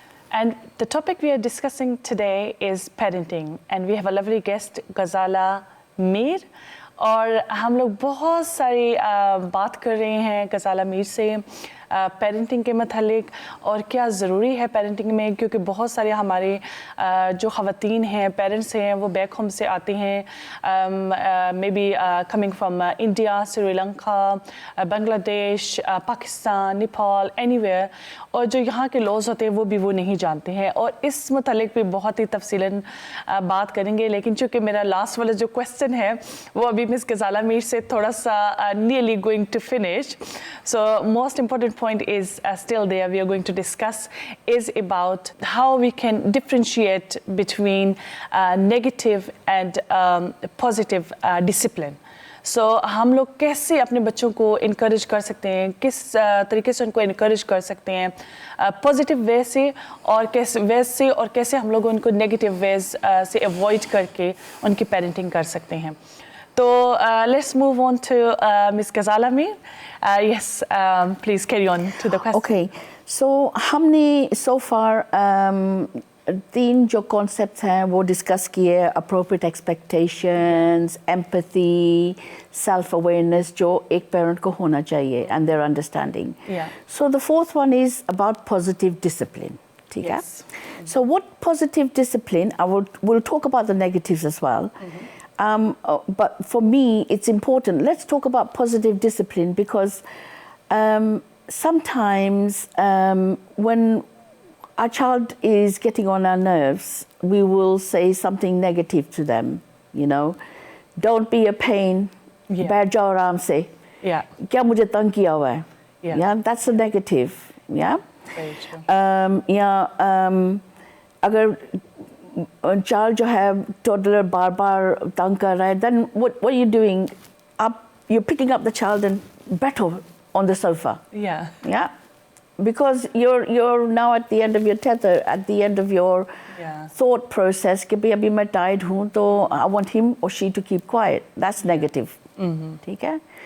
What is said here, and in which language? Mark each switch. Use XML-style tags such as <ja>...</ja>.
<en>And the topic we are discussing today is parenting. And we have a lovely guest, Ghazala Mir.</en> <hi>और हम लोग बहुत सारी बात कर रहे हैं ग़ज़ाला मीर से पेरेंटिंग के मतलब और क्या ज़रूरी है पेरेंटिंग में, क्योंकि बहुत सारे हमारे जो ख़वातीन हैं, पेरेंट्स हैं, वो बैक होम से आते हैं,</hi> <en>may be coming from India,</en> <hi>Sri Lanka, Bangladesh, Pakistan, Nepal, anywhere, और जो यहाँ के लॉज होते हैं वो नहीं जानते हैं, और इस मतलब भी बहुत ही तफसीलन बात करेंगे। लेकिन चूँकि मेरा लास्ट वाला जो क्वेश्चन है वो अभी मिस ग़ज़ाला मीर से थोड़ा सा</hi> <en>nearly going to finish, so most important point is still there. We are going to discuss is about how we can differentiate between negative and positive discipline.</en> <hi>So हम लोग कैसे अपने बच्चों को encourage कर सकते हैं, किस तरीके से उनको encourage कर सकते हैं पॉजिटिव वे से, और कैसे हम लोग उनको नेगेटिव वेज से अवॉइड करके उनकी पेरेंटिंग कर सकते हैं।</hi> <en>So let's move on to Ms. Ghazala Mir. Yes, please carry on to the question.</en> <hi>Okay, so हमने so far तीन जो concepts हैं वो discuss किए,</hi> <en>appropriate expectations, empathy, self-awareness,</en> <hi>जो एक parent को होना चाहिए,</hi> <en>and their understanding. Yeah. So the fourth one is about positive discipline.</en> <hi>ठीक है?</hi> <en>Yes. So what positive discipline? We'll talk about the negatives as well. But for me, it's important. Let's talk about positive discipline, because sometimes when our child is getting on our nerves, we will say something negative to them. You know, don't be a pain.</en> <hi>बैठ जाओ आराम से.</hi> <en>Yeah.</en> <hi>क्या मुझे तंग किया हुआ है?</hi> <en>Yeah. Yeah, that's a negative. Yeah. Very true.</en> <hi>अगर child जो है toddler बार-बार तंग कर रहा है,</hi> <en>then what are you doing? You're picking up the child and बैठो on the sofa. Yeah. Yeah. Because you're now at the end of your tether, at the end of your thought process</en> <hi>कि भाई अभी मैं</hi> <en>tired हूँ, तो I want him or she to keep quiet. That's negative.</en> <hi>ठीक है?</hi>